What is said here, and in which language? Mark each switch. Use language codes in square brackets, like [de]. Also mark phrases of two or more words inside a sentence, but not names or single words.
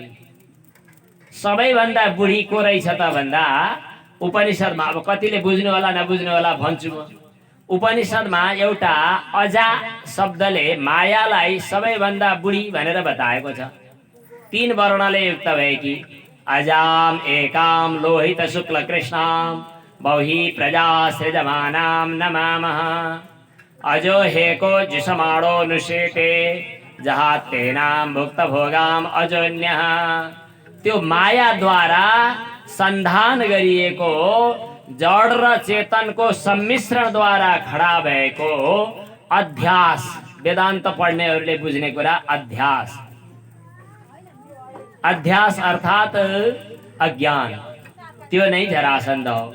[ne] सबैभन्दा बुढी को रहेछ त भन्दा उपनिषदमा, अब कतिले बुझ्नु होला नबुझ्नु होला भन्छु म। उपनिषदमा एउटा अजा शब्दले मायालाई सबैभन्दा बुढी भनेर बताएको छ। 3 वर्णले युक्त भएकी [sa] अजाम एकाम लोहित शुक्ल कृष्णाम बहुही प्रजा सृजमानाम नमामः अजो हेको जिसमाणो नुशेते जहाते नाम भुक्त भोगाम अजोन्यः। [ne] त्यो मायाद्वारा संधान गरिएको जड र चेतनको सम्मिश्रणद्वारा खडा भएको अध्यास, वेदान्त पढ्नेहरूले बुझ्ने कुरा अध्यास। अध्यास अर्थात अज्ञान, त्यो नै जरासन्ध हो।